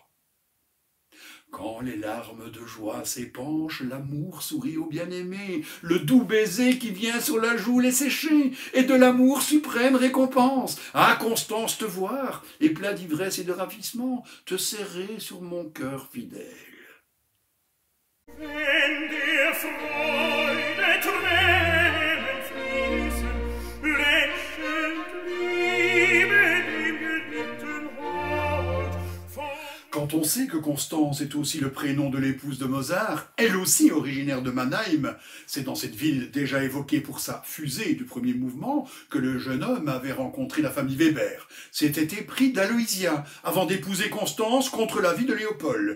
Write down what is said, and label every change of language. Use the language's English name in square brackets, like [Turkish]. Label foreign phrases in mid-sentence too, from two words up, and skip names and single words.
[French] Quand les larmes de joie s'épanchent, l'amour sourit au bien-aimé, le doux baiser qui vient sur la joue les sécher, et de l'amour suprême récompense. Ah, Constance, te voir, et plein d'ivresse et de ravissement, te serrer sur mon cœur fidèle. [German] Wenn dir Freude Tränen fließen, lächelnd Liebe dem geliebten Hort. [French] Quand on sait que Constance est aussi le prénom de l'épouse de Mozart, elle aussi originaire de Mannheim, c'est dans cette ville déjà évoquée pour sa fusée du premier mouvement que le jeune homme avait rencontré la famille Weber, s'était épris d'Aloysia avant d'épouser Constance contre l'avis de Léopold.